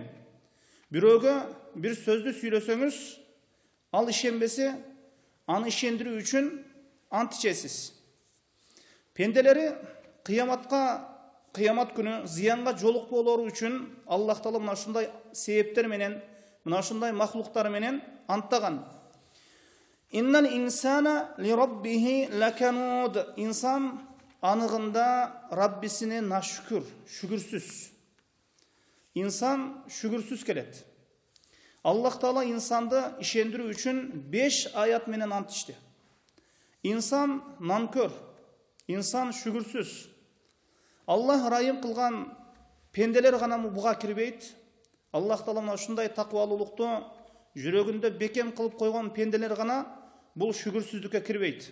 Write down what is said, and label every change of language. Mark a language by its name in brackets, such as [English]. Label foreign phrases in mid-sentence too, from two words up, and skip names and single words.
[Kyrgyz] Бирөөгө бир сөздү сүйлөсөңүз, ал ишенбесе, аны ишендирүү үчүн ант ичесиз. Пенделери кыямат күнү зыянга жолукпоолору үчүн Аллах Таала мына ушундай себептер менен, мына ушундай махлуктар менен анттаган. [Arabic] إن الإنسان لربه لكنود. [Kyrgyz] Инсан анығында Раббисине нашүкүр, шүгүрсүз. Инсан шүгүрсүз келет. Аллах Таала инсанды ишендирүү үчүн 5 аят менен ант ичти. Инсан нанкөр, инсан шүгүрсүз. Аллах райым кылган пенделер гана буга кирбейт. Аллах Таала мына ушундай таквалуулукту жүрөгүндө бекем кылып койгон пенделер гана бул шүгүрсүздүккө кирбейт.